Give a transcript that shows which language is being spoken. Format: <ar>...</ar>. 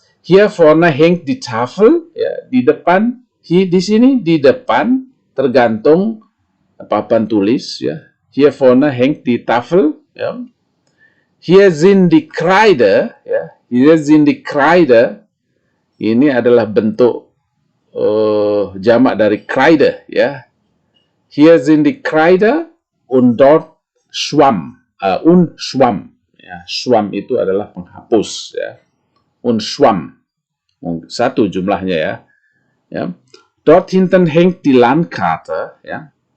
<de>Hier vorne hängt die Tafel,</de> <id>ya. Di depan, di sini di depan tergantung papan tulis, ya.</id> <de>Hier vorne hängt die Tafel, ya. Hier sind die Kreide, ya. Hier sind die Kreide.</de> <id>Ini adalah bentuk jamak dari Kreide, ya.</id> <de>Hier sind die Kreide und dort Schwamm, und Schwamm, ya.</de> <id>Schwamm itu adalah penghapus, ya.</id> <de>Und Schwamm,</de> <id>satu jumlahnya, ya. Ya.</id> <de>Dort hinten hängt die Landkarte, ya.</de>